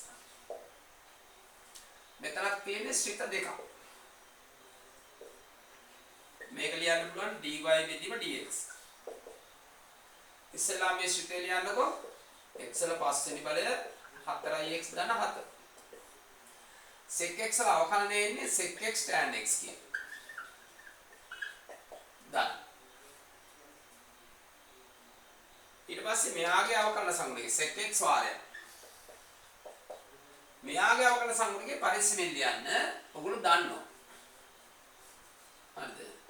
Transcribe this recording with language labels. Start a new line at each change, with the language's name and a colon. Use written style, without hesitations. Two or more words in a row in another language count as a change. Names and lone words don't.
Sinhala: මෙතනක් තියෙන්නේ ශ්‍රිත දෙකක්. මේක ලියන්න පුළුවන් dy බෙදීම dx. ඉස්සෙල්ලා මේ ශ්‍රිතය ලියන්නකො x ල 5 වෙනි බලය 4x ධන 7 sec x ල අවකලනය එන්නේ sec x tan x කියන. දන්න. ඊට පස්සේ මෙයාගේ අවකලන සංගුණික sec x වාරය. මෙයාගේ අවකලන සංගුණිකේ පරිස්සමෙන් ලියන්න. ඔයගොල්ලෝ දන්නවා. හරිද?